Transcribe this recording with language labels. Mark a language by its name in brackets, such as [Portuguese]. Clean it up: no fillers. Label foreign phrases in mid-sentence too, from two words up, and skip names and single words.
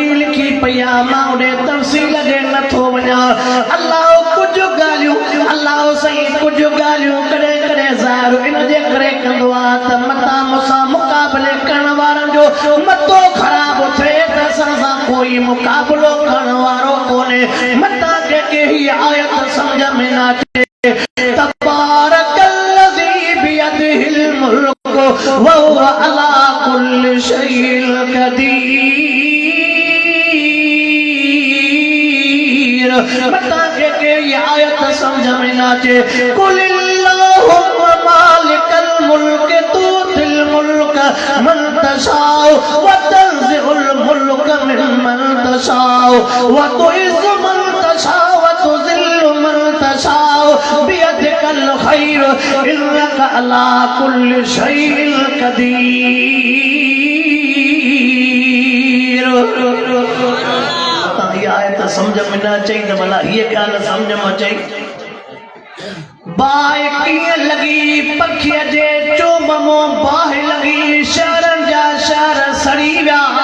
[Sindhi] लिखी पई आहे मां उन तफ़सील ॾे नथो वञा अल्लाह कुझु ॻाल्हियूं अल्लाह साईं कुझु ॻाल्हियूं कॾहिं कॾहिं ज़ाहिर इन जे करे कंदो आहे त मतां मूंसां मुक़ाबले करण वारनि जो मतो ख़राबु थिए त असां सां कोई मुक़ाबलो करण वारो कोन्हे मतां जेके हीअ आयत सम्झ में न अचे [Arabic] تبارك الذي بيده الملك وهو على كل شيء क़दीर [Sindhi] मतां जेके हीअ आयत सम्झ में न अचे [Arabic] قل اللهم مالك الملك تؤتي الملك من تشاء وتنزع الملك ممن تشاء وتعز من تشاء وتذل من تشاء بيدك الخير إنك على كل شيء قدير [Sindhi] आयत समझ में न अचे त भला हीअ ॻाल्हि समझ में अचे बाहि कीअं लॻी पखीअ जे चोम मां बाहि लॻी शहरनि जा शहर सड़ी विया